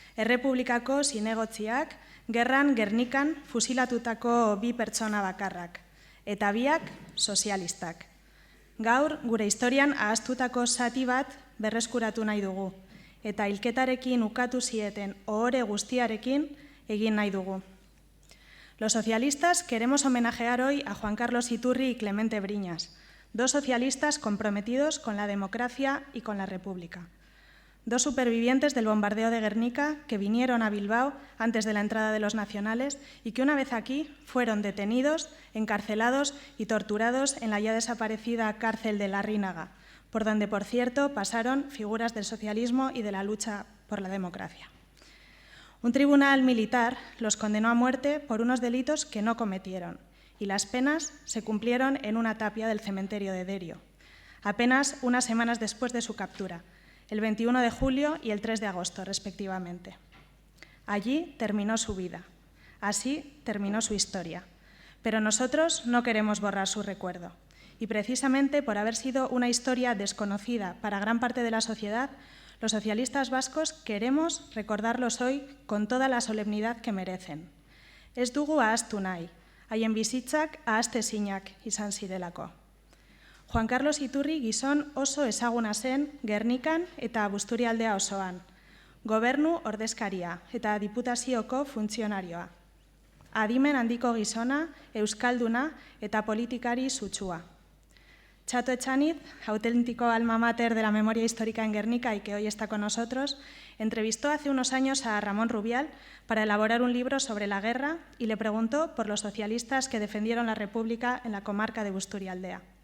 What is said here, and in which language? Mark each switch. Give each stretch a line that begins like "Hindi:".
Basque: Errepublikako zinegotziak, gerran Gernikan fusilatutako bi pertsona bakarrak, eta biak sozialistak. Gaur, gure historian ahaztutako zati bat berreskuratu nahi dugu, eta hilketarekin ukatu zieten ohore guztiarekin egin nahi dugu.
Spanish: Los socialistas queremos homenajear hoy a Juan Carlos Iturri y Clemente Briñas, dos socialistas comprometidos con la democracia y con la República. Dos supervivientes del bombardeo de Guernica que vinieron a Bilbao antes de la entrada de los nacionales y que una vez aquí fueron detenidos, encarcelados y torturados en la ya desaparecida cárcel de Larrínaga, por donde, por cierto, pasaron figuras del socialismo y de la lucha por la democracia. Un tribunal militar los condenó a muerte por unos delitos que no cometieron y las penas se cumplieron en una tapia del cementerio de Derio, apenas unas semanas después de su captura, el 21 de julio y el 3 de agosto, respectivamente. Allí terminó su vida, así terminó su historia, pero nosotros no queremos borrar su recuerdo y precisamente por haber sido una historia desconocida para gran parte de la sociedad, los socialistas vascos queremos recordarlos hoy con toda la solemnidad que merecen.
Basque: Ez dugu ahaztu nahi, haien bizitzak ahaztezinak izan zirelako. Juan Carlos Iturri gizon oso ezaguna zen Gernikan eta Busturialdea osoan, gobernu ordezkaria eta diputazioko funtzionarioa. Adimen handiko gizona, euskalduna eta politikari sutsua.
Spanish: Chato Echaniz, auténtico alma mater de la memoria histórica en Guernica y que hoy está con nosotros, entrevistó hace unos años a Ramón Rubial para elaborar un libro sobre la guerra y le preguntó por los socialistas que defendieron la República en la comarca de Busturialdea.